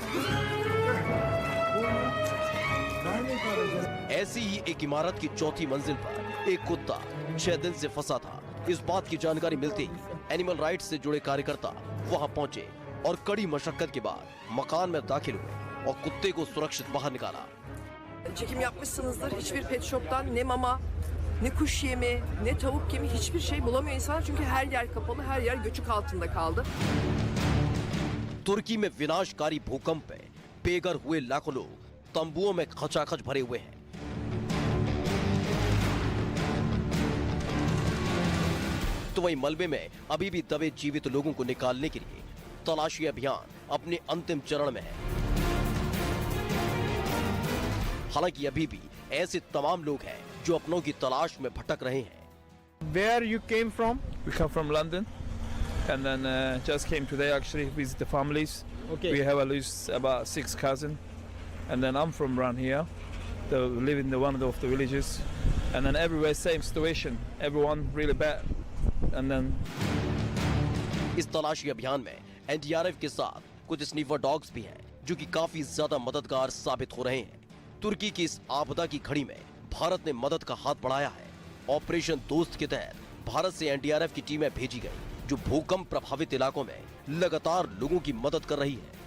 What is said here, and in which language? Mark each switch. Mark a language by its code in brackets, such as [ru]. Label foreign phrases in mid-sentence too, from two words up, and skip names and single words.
[hi] ऐसी ही एक इमारत की 4थी मंजिल पर एक कुत्ता 6 दिन से फंसा था। इस बात की जानकारी मिलते ही [en] animal rights [hi] से जुड़े कार्यकर्ता वहां पहुंचे और कड़ी मशक्कत के बाद मकान में दाखिल हुए और कुत्ते को सुरक्षित बाहर निकाला। [tr] Çekim yapmışsınızdır. Hiçbir [en] pet shop'tan [tr] ne mama, ne kuş yemi, ne tavuk yemi hiçbir şey bulamıyor insanlar. Çünkü her yer kapalı, her yer göçük altında kaldı. तुर्की में विनाशकारी भूकंप में बेघर हुए लाखों लोग तंबुओं में खचाखच भरे हुए हैं। तो वहीं मलबे में अभी भी दबे जीवित लोगों को निकालने के लिए तलाशी अभियान अपने अंतिम चरण में है। हालांकि अभी भी ऐसे तमाम लोग हैं जो अपनों की तलाश में भटक रहे हैं। [en] Where you came from? We come from London, and then just came today actually visit the families. Okay. We have at least about 6 cousins, and then I'm from around here. They live in one of the villages, and then everywhere same situation. Everyone really bad, and then. [hi] इस तलाशी अभियान में एनडीआरएफ के साथ कुछ [en] sniffer dogs [hi] भी हैं, जो कि काफी ज्यादा मददगार साबित हो रहे हैं। तुर्की की इस आपदा की घड़ी में भारत ने मदद का हाथ बढ़ाया है। ऑपरेशन दोस्त के तहत भारत से एनडीआरएफ की टीमें भेजी गई, जो भूकंप प्रभावित इलाकों में लगातार लोगों की मदद कर रही है।